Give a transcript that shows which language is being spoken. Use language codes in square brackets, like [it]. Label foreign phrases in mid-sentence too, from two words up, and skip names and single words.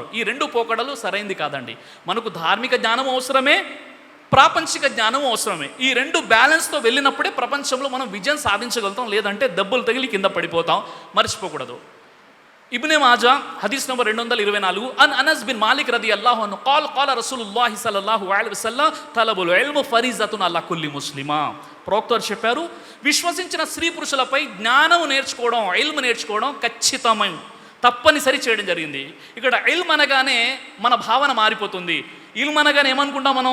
[te] ఈ 2 పోకడలు సరైంది కాదండి. మనకు ధార్మిక జ్ఞానం అవసరమే, ప్రాపంచిక జ్ఞానం అవసరమే. ఈ 2 బ్యాలెన్స్తో వెళ్ళినప్పుడే ప్రపంచంలో మనం విజయం సాధించగలుగుతాం. లేదంటే దెబ్బలు తగిలి కింద పడిపోతాం. మర్చిపోకూడదు. ఇబ్నే మాజా హదీస్ నంబర్ 224 [ar] عن أنس بن مالك رضي الله عنه قال رسول الله صلى الله عليه وسلم طلب العلم فريضة على كل مسلم. [te] ప్రవక్త చెప్పారు విశ్వసించిన స్త్రీ పురుషులపై జ్ఞానం నేర్చుకోవడం, ఇల్మ్ నేర్చుకోవడం ఖచ్చితమైన తప్పనిసరి చేయడం జరిగింది. ఇక్కడ ఇల్మ్ అనగానే మన భావన మారిపోతుంది. ఇల్మ్ అనగానే ఏమనుకుంటాం మనం?